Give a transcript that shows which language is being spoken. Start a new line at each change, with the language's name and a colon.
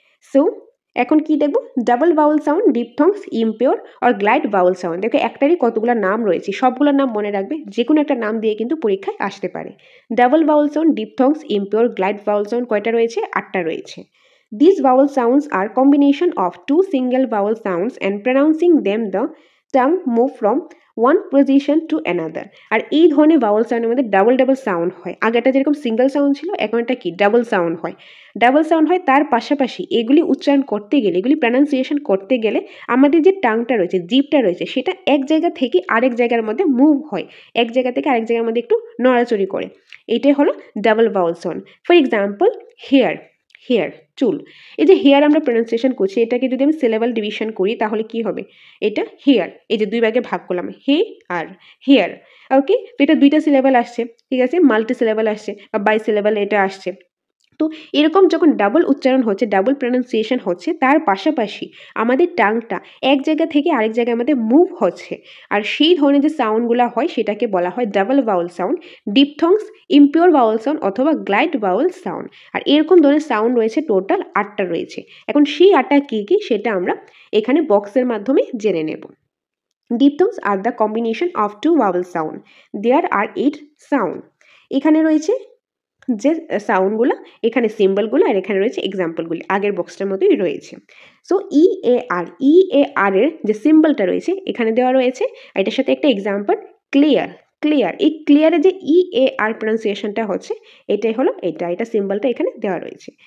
Bangla: So এখন কি দেখব, ডাবল ভাওয়াল সাউন্ড, ডিপথংস, ইমপিওর আর গ্লাইড ভাওয়াল সাউন্ড। দেখো একটারই কতগুলো নাম রয়েছে, সবগুলোর নাম মনে রাখবে, যে কোনো একটা নাম দিয়ে কিন্তু পরীক্ষায় আসতে পারে। Double Bhawal sound, ডিপথংস, impure, glide Bhawal sound কয়টা রয়েছে, 8টা রয়েছে।
English: These vowel sounds are combination of two single vowel sounds, and pronouncing them the tongue move from one position to another.
Bangla: আর এই ধরনের ভাওয়াল সাউন্ডের মধ্যে ডাবল সাউন্ড হয়। আগেটা যেরকম সিঙ্গেল সাউন্ড ছিল, এখন এটা কি ডাবল সাউন্ড হয়। তার পাশাপাশি এগুলি উচ্চারণ করতে গেলে, এগুলি প্রনাউন্সিয়েশন করতে গেলে আমাদের যে টাংটা রয়েছে, জিভটা রয়েছে, সেটা এক জায়গা থেকে আরেক জায়গার মধ্যে মুভ হয়, এক জায়গা থেকে আরেক জায়গার মধ্যে একটু নড়াচড়ি করে। এটাই হলো double Bhawal sound. For example hair, চুল। এই যে হেয়ার আমরা প্রনাউন্সিয়েশন করছি, এটাকে যদি আমি সিলেবল ডিভিশন করি তাহলে কি হবে, এটা হেয়ার, এই যে দুই ভাগে ভাগ করলাম, হেয়ার। ওকে, তো এটা দুইটা সিলেবল আসছে, ঠিক আছে, মাল্টি সিলেবল আসছে বা বাই সিলেবল এটা আসছে। তো এরকম যখন ডাবল উচ্চারণ হচ্ছে, ডাবল প্রনাউন্সিয়েশন হচ্ছে, তার পাশাপাশি আমাদের টাংটা এক জায়গা থেকে আরেক জায়গায় আমাদের মুভ হচ্ছে, আর সেই ধরনের যে সাউন্ডগুলো হয় সেটাকে বলা হয় double Bhawal sound, ডিপথংস, impure Bhawal sound অথবা গ্লাইড ভাওয়াল সাউন্ড। আর এরকম ধরনের সাউন্ড রয়েছে টোটাল 8টা রয়েছে। এখন সেই 8টা কী কী সেটা আমরা এখানে বক্সের মাধ্যমে জেনে নেব।
English: Diphthongs are the combination of two vowel sound. There are 8 sound.
Bangla: এখানে রয়েছে যে সাউন্ডগুলো, এখানে সিম্বলগুলো, আর এখানে রয়েছে এক্সাম্পলগুলি, আগের বক্সটার মতোই রয়েছে। সো EAR এর যে সিম্বলটা রয়েছে এখানে দেওয়া রয়েছে, এটার সাথে একটা এক্সাম্পল ক্লিয়ার। এই ক্লিয়ারের যে EAR প্রনাউন্সিয়েশনটা হচ্ছে এটাই হলো এটা সিম্বলটা এখানে দেওয়া রয়েছে।